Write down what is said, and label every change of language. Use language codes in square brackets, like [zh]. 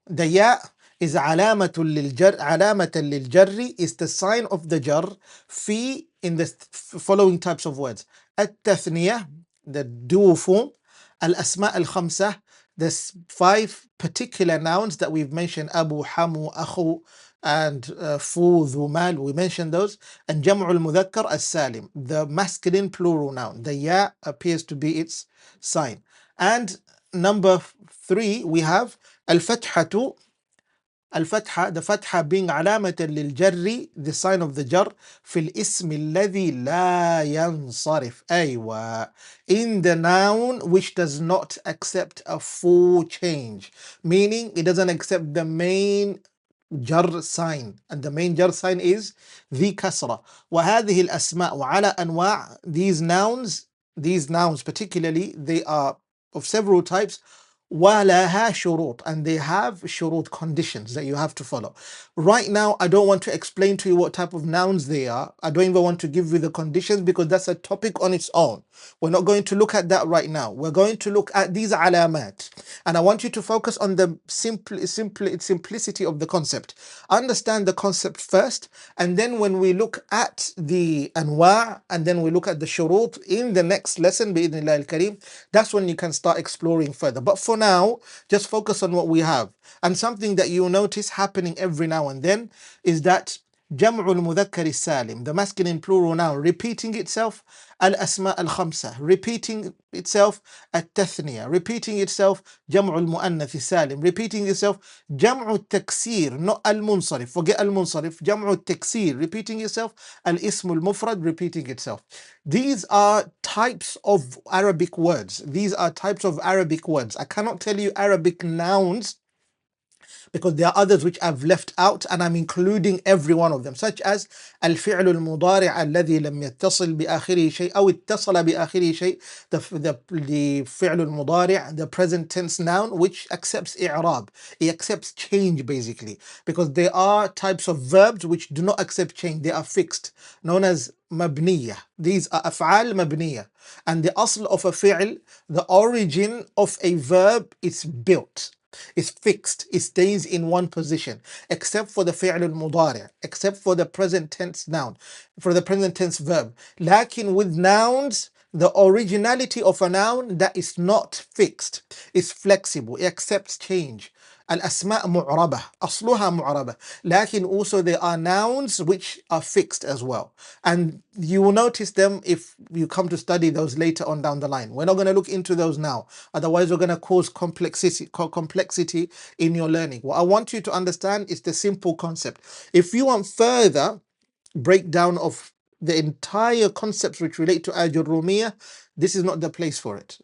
[en] The ya is علامة للجر. علامة للجر is the sign of the jar في in the following types of words. التثنية, the dual form. الأسماء الخمسة, the five particular nouns that we've mentioned. [ar] أبو, حمو, أخو, and فو, ذو, مال. [en] We mentioned those. And جمع المذكر السالم, the masculine plural noun. The ya appears to be its sign. And number 3, we have الفتحة. [ar] الفتحة, the فتحة being علامة للجر, [en] the sign of the jar, [ar] في الاسم الذي لا ينصرف. [en] أيوة, in the noun which does not accept a full change, meaning it doesn't accept the main jar sign, and the main jar sign is ذي كسرة. [ar] وهذه الأسماء وعلى أنواع. [en] These nouns particularly, they are of several types. [ar] وَلَهَا شُرُوط, [en] and they have shurut, conditions that you have to follow. Right now, I don't want to explain to you what type of nouns they are. I don't even want to give you the conditions because that's a topic on its own. We're not going to look at that right now. We're going to look at these alamat. And I want you to focus on the simplicity of the concept. Understand the concept first, and then when we look at the anwa' and then we look at the shurut in the next lesson, bi'idhnillah al-kareem, that's when you can start exploring further. But for now, just focus on what we have. And something that you'll notice happening every now and then is that جمع المذكر السالم, the masculine plural noun, repeating itself. الأسماء الخمسة, repeating itself. التثنية, repeating itself. [ar] جمع المؤنث السالم, [en] repeating itself. [ar] جمع التكسير, not المنصرف, forget المنصرف. [en] جمع التكسير, repeating itself. الاسم المفرد, repeating itself. These are types of Arabic words. These are types of Arabic words. I cannot tell you Arabic nouns because there are others which I've left out, and I'm including every one of them, such as [ar] الفعل المضارع الذي لم يتصل بآخره شيء [en] أو اتصل بآخره شيء. The فعل المضارع, the present tense noun, which accepts إعراب. It accepts change basically, because there are types of verbs which do not accept change. They are fixed, known as مبنية. These are أفعال مبنية. And the asl of a fi'l, the origin of a verb, is built. It's fixed. It stays in one position, except for the fi'l al-mudari', except for the present tense noun, for the present tense verb. Lakin with nouns, the originality of a noun that is not fixed, is flexible, it accepts change. [ar] الأسماء معربة, أصلها معربة. [en] Lakin also there are nouns which are fixed as well. And you will notice them if you come to study those later on down the line. We're not going to look into those now. Otherwise, we're going to cause complexity in your learning. What I want you to understand is the simple concept. If you want further breakdown of the entire concepts which relate to Al-Ājrūmiyyah, this is not the place for it.